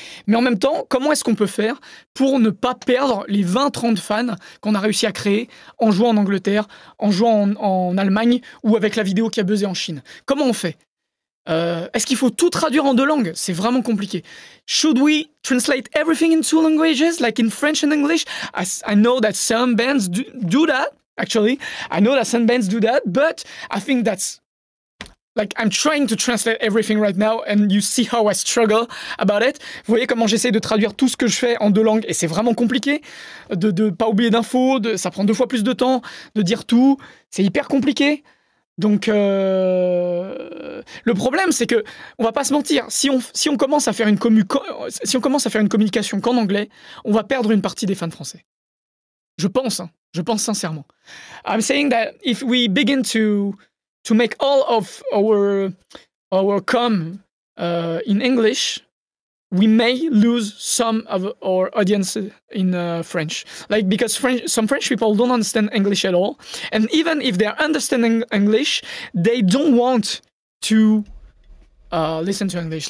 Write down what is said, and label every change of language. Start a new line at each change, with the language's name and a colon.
French: Mais en même temps, comment est-ce qu'on peut faire pour ne pas perdre les 20-30 fans qu'on a réussi à créer en jouant en Angleterre, en jouant en Allemagne ou avec la vidéo qui a buzzé en Chine? Comment on fait? Est-ce qu'il faut tout traduire en 2 langues? C'est vraiment compliqué.
English: Should we translate everything in 2 languages, like in French and English? I know that some bands do that, actually. I know that some bands do that, but I think that's like, I'm trying to translate everything right now, and you see how I struggle about it.
French: Vous voyez comment j'essaie de traduire tout ce que je fais en 2 langues, et c'est vraiment compliqué. De pas oublier d'infos, ça prend 2 fois plus de temps, de dire tout. C'est hyper compliqué. Donc, le problème, c'est que, on va pas se mentir, si on commence à faire une communication qu'en anglais, on va perdre une partie des fans français. Je pense sincèrement.
English: I'm saying that if we begin to make all of our com in English, we may lose some of our audience in French. Like, because some French people don't understand English at all. And even if they're understanding English, they don't want to listen to English.